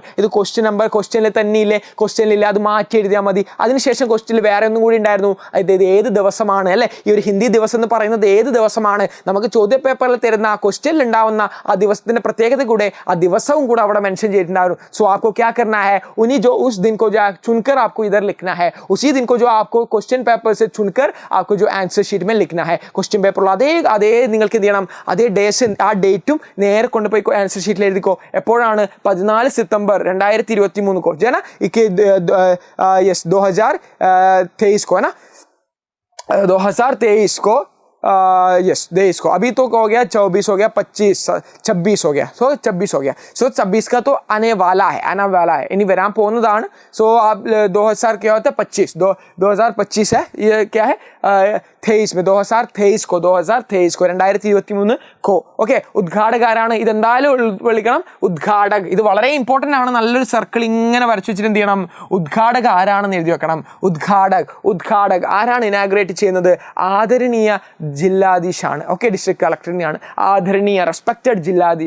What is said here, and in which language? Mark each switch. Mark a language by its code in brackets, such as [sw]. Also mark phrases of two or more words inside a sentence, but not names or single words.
[ml] ഇത് ക്വസ്റ്റ്യനിൽ തന്നെയില്ലേ? ക്വസ്റ്റ്യനിലില്ല, അത് മാറ്റി എഴുതിയാൽ മതി. അതിനുശേഷം ക്വസ്റ്റ്യനിൽ വേറെ ഒന്നും കൂടി ഉണ്ടായിരുന്നു. ഇത് ഏത് ദിവസമാണ് അല്ലെ? ഈ ഒരു ഹിന്ദി ദിവസം എന്ന് പറയുന്നത് ഏത് ദിവസമാണ്? നമുക്ക് ചോദ്യ പേപ്പറിൽ തരുന്ന ആ ക്വസ്റ്റ്യനിൽ ഉണ്ടാവുന്ന ആ ദിവസത്തിന്റെ പ്രത്യേകത കൂടെ ആ ദിവസവും കൂടെ അവിടെ മെൻഷൻ ചെയ്തിട്ടുണ്ടായിരുന്നു. [hi] സോ आपको क्या करना है? उन्हीं जो उस दिन को जो चुनकर आपको इधर लिखना है, उसी दिन को जो आपको [en] question paper [hi] से चुनकर आपको जो [en] answer sheet [hi] में लिखना है. [en] ക്വസ്റ്റ്യൻ പേപ്പറിൽ [ml] അതേ നിങ്ങൾക്ക് എന്ത് ചെയ്യണം? അതേ ഡേയ്സ് ആ ഡേറ്റും നേരെ കൊണ്ടുപോയി ആൻസർ ഷീറ്റിൽ എഴുതിക്കോ. [hi] എപ്പോഴാണ്? 14 സെപ്റ്റംബർ 2023 को जो है ना, 2023 को है ना, 2023 को 23 को. अभी तो हो गया 24 हो गया, 26 हो गया. सो 26 हो गया. सो 26 का तो आने वाला है [ml] ഇനി വരാൻ പോകുന്നതാണ്. [hi] सो आप 2000 क्या होता है? 25 2025 है. ये क्या है? 23 में 2023 को 2023 को ഓക്കെ. [ml] ഉദ്ഘാടക ആരാണ്? ഇതെന്തായാലും വിളിക്കണം. ഉദ്ഘാടക്. ഇത് വളരെ ഇമ്പോർട്ടൻ്റ് ആണ്. നല്ലൊരു സർക്കിൾ ഇങ്ങനെ വരച്ചു വെച്ചിട്ട് എന്ത് ചെയ്യണം? ഉദ്ഘാടക ആരാണെന്ന് എഴുതി വെക്കണം. ഉദ്ഘാടക് ആരാണ് ഇനാഗ്രേറ്റ് ചെയ്യുന്നത്? [hi] आदरणीय जिलाधीश [ml] ആണ്. ഓക്കെ, [en] ഡിസ്ട്രിക്ട് കളക്ടറിനെയാണ് [ml] ആദരണീയ റെസ്പെക്റ്റഡ് ജില്ലാധീഷ്.